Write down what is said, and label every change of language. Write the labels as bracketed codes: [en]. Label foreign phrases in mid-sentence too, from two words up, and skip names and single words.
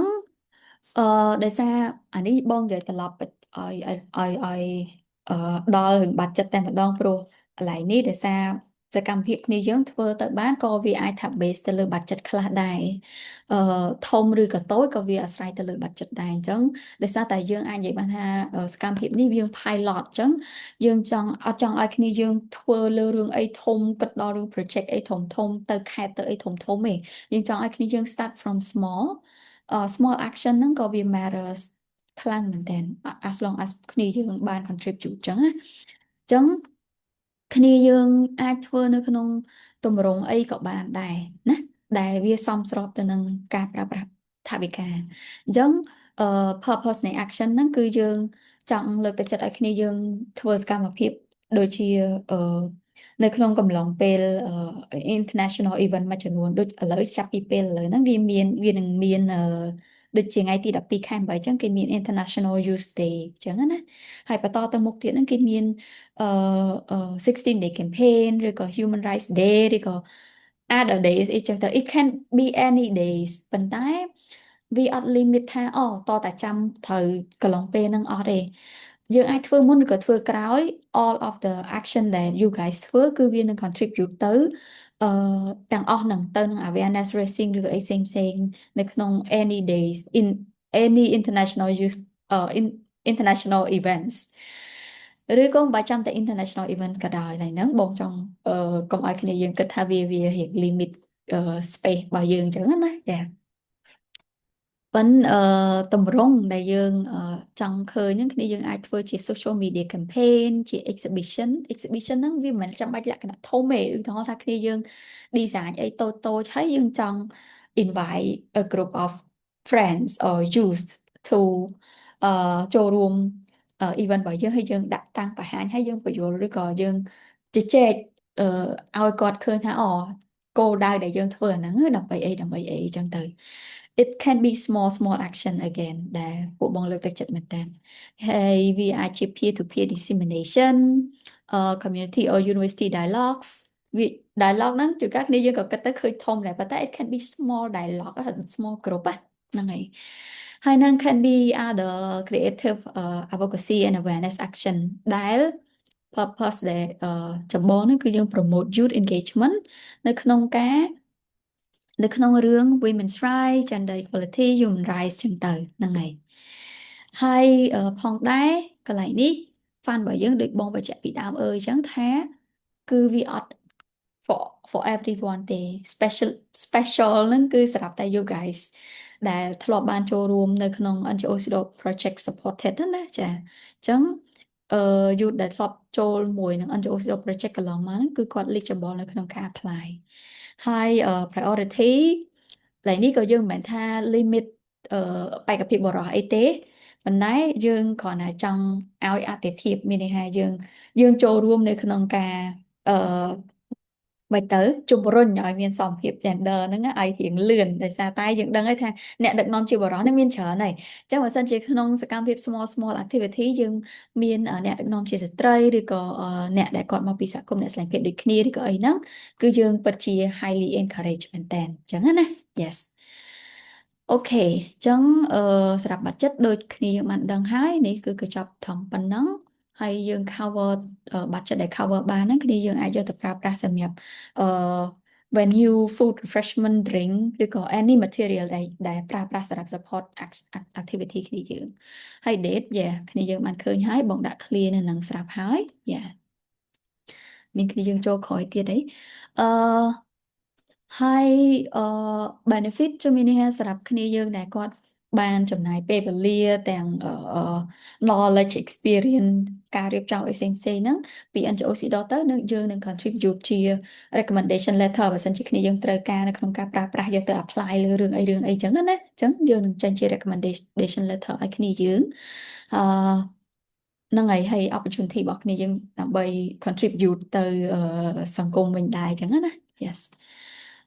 [km] អឺដោយសារអានេះបងនិយាយត្រឡប់ឲ្យឲ្យអឺដល់រឿងបាត់ចិត្តតែម្ដងព្រោះកន្លែងនេះដោយសារសកម្មភាពគ្នាយើងធ្វើទៅបានក៏វាអាចថា base ទៅលើបាត់ចិត្តខ្លះដែរអឺធំឬក៏តូចក៏វាអាស្រ័យទៅ លើបាត់ចិត្តដែរអញ្ចឹងដោយសារតែយើងអាចនិយាយបានថាសកម្មភាពនេះយើង pilot អញ្ចឹងយើងអត់ចង់ឲ្យគ្នាយើងធ្វើលើរឿងអីធំគិតដល់រឿង project អីធំទៅខេត្តទៅអី ធំទេយើងចង់ឲ្យគ្នាយើង [en] start from small small action [km] ហ្នឹងក៏វា matters ខ្លាំងមែនតើ [en] as long as [km] គ្នាយើងបាន contribute ចឹងណាចឹងគ្នាយើង អាចធ្វើនៅក្នុងទម្រង់អីក៏បានដែរណាដែលវាសមស្របទៅនឹងការប្រើប្រាស់ថវិកាអញ្ចឹងpurpose នៃ action ហ្នឹងគឺយើងចង់លើកទឹកចិត្តឲ្យគ្នាយើងធ្វើសកម្មភាពដូចជាអឺនៅក្នុងកំឡុងពេល [en] international event [km] មួយចំនួនដូចឥឡូវចាប់ពីពេលឥឡូវហ្នឹងវានឹងមានដូចជាថ្ងៃទី12ខែ8អញ្ចឹងគេមាន International Youth Day អញ្ចឹងណាហើយបន្តទៅមុខទៀតហ្នឹងគេមានអឺ 16 [en] day campaign [km] ឬក៏ Human Rights Day ឬក៏ [en] other days [km] អីចឹងទៅ [en] it can be any days [km] ប៉ុន្តែវាអត់ limit ថាតតែចាំត្រូវកន្លងពេលហ្នឹងអត់ទេយើងអាចធ្វើមុនឬក៏ធ្វើក្រោយ [en] all of the action that you guys [km] ធ្វើគឺវានឹង contribute ទៅអឺទាំងអស់ហ្នឹងទៅនឹង [en] awareness raising [km] ឬក៏អីផ្សេងនៅក្នុង [en] any days in any international youth in international events [km] ឬក៏មិនបាច់ចាំតែ [en] international event [km] ក៏ដោយឡើយហ្នឹងបងចង់កុំឲ្យគ្នាយើងគិតថាវារៀង [en] limit space [km] របស់យើងអញ្ចឹងណាចា ប៉ុន្តែតម្រង់ដែលយើងចង់ឃើញហ្នឹងគ្នាយើងអាចធ្វើជា [en] social media [km] campaign ជា exhibition ហ្នឹងវាមិនមែនចាំបាច់លក្ខណៈធំទេឧទាហរណ៍ថាគ្នាយើង design អីតូចតូចហើយយើងចង់ [en] invite a group of friends or youth to [km] ចូលរួមevent របស់យើងហើយយើងដាក់តាំ ងបង្ហាញហើយយើងបញ្យល់ឬក៏យើងជជែកឲ្យគាត់ឃើញថាគោលដៅដែលយើងធ្វើអាហ្នឹងដើម្បីអីអញ្ចឹងទៅ [en] it can be small action again [km] ដែលពួក បងលើកទឹកចិត្តមែនតើហើយវាអាចជា [en] peer to peer dissemination community or university dialogues [km] វា dialogue ហ្នឹងជួនកាលគ្នាយើង ក៏គិតទៅឃើញធំដែរប៉ុន្តែ [en] it can be small dialogue small group [km] ហ្នឹងហើយនឹង [en] can be other creative advocacy and awareness action [km] ដែល purpose ដែលចម្បងហ្នឹងគឺយើង [en] promote youth engagement [km] នៅក្នុងការ នៅក្នុងរឿង [en] Women's Rights Gender Equality Human Rights [km] ចឹងទៅហ្នឹងហើយហើយផងដែរកន្លែងនេះ fund របស់យើងដូចបងបញ្ជាក់ពីដើមចឹងថាគឺវាអត់ [en] for everyone [km] ទេ special ហ្នឹងគឺសម្រាប់តែ [en] you guys [km] ដែលធ្លាប់បានចូលរួមនៅក្នុង NGO Sido Project Supported ណាចាអញ្ចឹងyouth ដែលធ្លាប់ចូលមួយនឹង NGO Sido Project កន្លងមកហ្នឹងគឺគាត់ eligible នៅក្នុងការ apply ហើយ priority កន្លែងនេះក៏យើងមិនមែនថា limit បេ ក្ខភាពបរិសុទ្ធអីទេប៉ុន្តែយើងគ្រាន់តែចង់ឲ្យអតិភិបមានន័យថាយើងចូលរួមនៅក្នុងការអឺបើទៅជំរុញឲ្យមានសមភាព gender ហ្នឹងឲ្យរៀងលឿនដោយសារតែ យើងដឹងហើយថាអ្នកដឹកនាំជាបរិសុទ្ធហ្នឹងមានច្រើនហើយអញ្ចឹងបើសិនជាក្នុងសកម្មភាព [en] small activity [km] យើងមានអ្នកដឹកនាំជាស្ត្រីឬក៏អ្នកដែល គាត់មកពីសហគមន៍អ្នកស្លាញ់ភាពដូចគ្នាឬក៏អីហ្នឹងគឺយើងពិតជា [en] highly encourage [km] មែនតើអញ្ចឹងណា yes អូខេអញ្ចឹងសម្រាប់ budget ដូចគ្នាយើងបានដឹងហើយនេះគឺកញ្ចប់ធំប៉ុណ្ណឹងហើយយើង [en] cover budget [km] ដែល cover បានហ្នឹងគ្នាយើងអាចយកទៅប្រើប្រាស់សម្រាប់អឺ [en] venue food refreshment drink [km] ឬក៏ [en] any material [km] ដែលប្រើប្រាស់សម្រាប់ [en] support activity [km] គ្នាយើងហើយ date គ្នាយើងបានឃើញហើយបងដាក់ clear នៅនឹងស្រាប់ហើយ មានគ្នាយើងចូលក្រោយទៀតអីអឺហើយ benefit ជំនាញនេះសម្រាប់គ្នាយើងដែលគាត់បានចំណាយពេលវេលាទាំង [en] knowledge experience [km] ការរៀបចំអីផ្សេងហ្នឹងពី NGO CDO ទៅនឹងយើងនឹង contribute ជា [en] recommendation letter [km] បើសិនជាគ្នាយើងត្រូវការនៅក្នុងការប្រើប្រាស់យកទៅ apply លើរឿងអីចឹងណាអញ្ចឹងយើងនឹងចេញជា [en] recommendation letter [km] ឲ្យគ្នាយើងអឺហ្នឹងហើយ opportunity របស់គ្នាយើងដើម្បី contribute ទៅសង្គមវិញដែរអញ្ចឹងណា yes អូ